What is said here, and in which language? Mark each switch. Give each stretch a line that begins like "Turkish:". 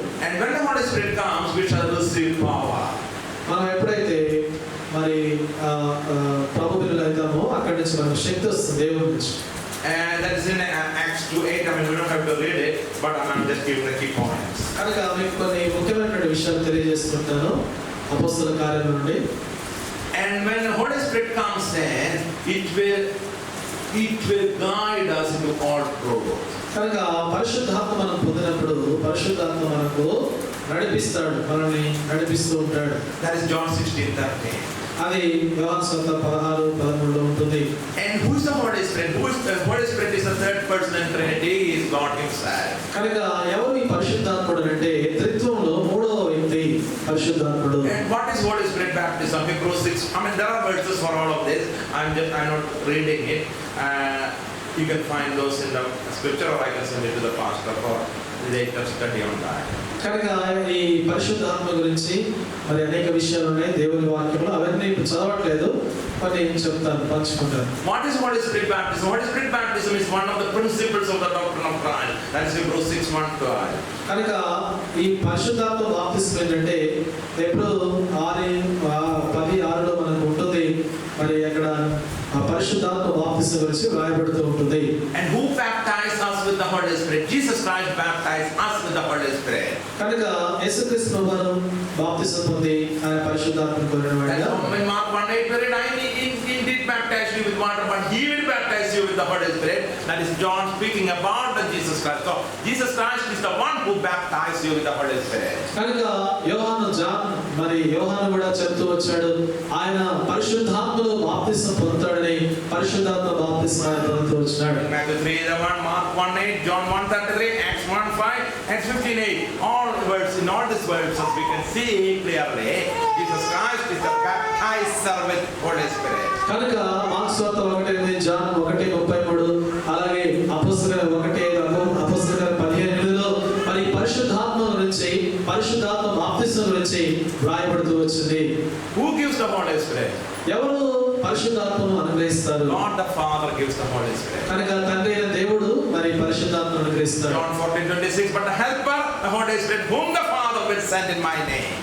English: And when the Holy Spirit comes, we shall receive power.
Telugu: మనం ఎప్పుడైతే మరి ప్రభు బిడ్డలు అవుతామో అక్కడి నుంచి మనకు శక్తి వస్తుంది దేవుడి నుంచి.
English: And that is in Acts 2:8. I mean, we don't have to read it, but I'm just giving the key points.
Telugu: కనుక మీకు కొన్ని ముఖ్యమైనటువంటి విషయాలు తెలియజేస్తుంటాను అపొస్తలుల కార్యాల నుండి.
English: And when the Holy Spirit comes in, it will guide us into all truth.
Telugu: కనుక పరిశుద్ధాత్మ మనం పొందినప్పుడు పరిశుద్ధాత్మ మనకు నడిపిస్తాడు, మనల్ని నడిపిస్తూ ఉంటాడు.
English: That is John 16:13.
Telugu: అది యోహాను సువార్త 16:13 ఉంటుంది.
English: And who is the Holy Spirit? The Holy Spirit is the third person in Trinity. He is God Himself.
Telugu: కనుక ఎవరు ఈ పరిశుద్ధాత్ముడు అంటే త్రిత్వంలో మూడవ వ్యక్తి పరిశుద్ధాత్ముడు.
English: And what is Holy Spirit baptism? Hebrews 6. I mean, there are verses for all of this. I'm not reading it. You can find those in the scripture, or I can send it to the pastor for later study on that.
Telugu: కనుక ఈ పరిశుద్ధాత్మ గురించి మరి అనేక విషయాలు ఉన్నాయి దేవుని వాక్యంలో, అవన్నీ ఇప్పుడు చదవట్లేదు, మరి నేను చెప్తాను, పంచుకుంటాను.
English: What is Holy Spirit baptism? Holy Spirit baptism is one of the principles of the doctrine of Christ. That is Hebrews 6:1-12.
Telugu: కనుక ఈ పరిశుద్ధాత్మ బాప్తిస్మం ఏంటంటే ఎప్పుడు 6:10-6లో మనకు ఉంటుంది. మరి అక్కడ ఆ పరిశుద్ధాత్మ బాప్తిస్మం గురించి వ్రాయబడుతూ ఉంటుంది.
English: And who baptized us with the Holy Spirit? Jesus Christ baptized us with the Holy Spirit.
Telugu: కనుక యేసుక్రీస్తు ప్రభువు బాప్తిస్మం పొంది ఆయన పరిశుద్ధాత్మను పొందినవాడుగా.
English: In Mark 1:8 we read, he did baptize you with water, but he will baptize you with the Holy Spirit. That is John speaking about the Jesus Christ. So Jesus Christ is the one who baptized you with the Holy Spirit.
Telugu: కనుక యోహాను కూడా చెప్తూ వచ్చాడు, ఆయన పరిశుద్ధాత్మలో బాప్తిస్మం పొందుతాడని, పరిశుద్ధాత్మ బాప్తిస్మం ఆయన పొందుతూ వచ్చాడు.
English: Matthew 3:1, Mark 1:8, John 1:33, Acts 1:5, Acts 15:8. All words, in all these verses we can see clearly Jesus Christ is the baptizer with Holy Spirit.
Telugu: కనుక మార్కు సువార్త 1:8, జాన్ 1:33, అలాగే అపోస్తలుల 1:5, అపోస్తలుల 15:8లో మరి పరిశుద్ధాత్మ గురించి, పరిశుద్ధాత్మ బాప్తిస్మం గురించి వ్రాయబడుతూ వచ్చింది.
English: Who gives the Holy Spirit?
Telugu: ఎవరు పరిశుద్ధాత్మను అనుగ్రహిస్తారు?
English: God the Father gives the Holy Spirit.
Telugu: కనుక తండ్రి అయిన దేవుడు మరి పరిశుద్ధాత్మను అనుగ్రహిస్తాడు.
English: John 14:26, but the helper, the Holy Spirit, whom the Father will send in my name.